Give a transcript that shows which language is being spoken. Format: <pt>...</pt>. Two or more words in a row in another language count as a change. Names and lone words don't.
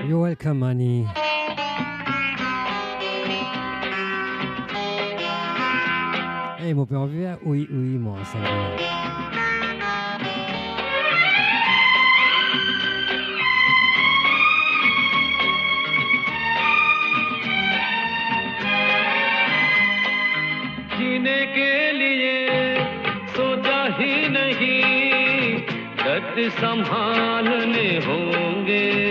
<en>Welcome Money.</en> <fr>Hey, mon père, on vient. Oui, moi, ça va.</fr> <hi>जीने के लिए सोचा ही नहीं दर्द संभालने होंगे</hi>